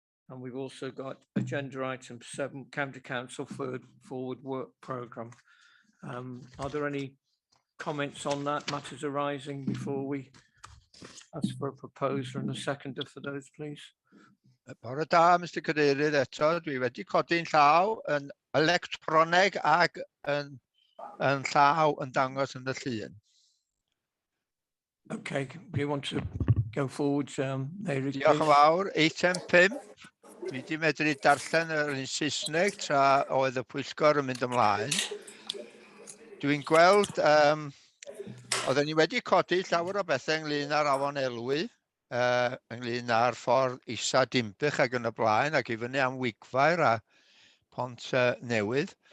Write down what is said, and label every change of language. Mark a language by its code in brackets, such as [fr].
[en] And we've also got agenda item 7, County Council Forward Work Programme. Are there any comments on that, matters arising, before we ask for a proposer and a seconder for those, please? [cy] Bore da, Mr Cadeirydd, eto, dwi wedi codi'n llaw yn electroneg ag yn llaw yn dangos yn y llun. [en] Okay, do you want to go forward, Mary? [cy] Diolch yn fawr. Eitem 5. Dwi wedi medru darllen yr un Saesneg tra oedd y pwyllgor yn mynd ymlaen. Dwi'n gweld, oedden ni wedi codi llawer o bethau ynglyn â'r afon Elwy, ynglyn â'r ffordd isa Ddinbych ac yn y blaen, ac i fyny am Wigfair a Pont Newydd.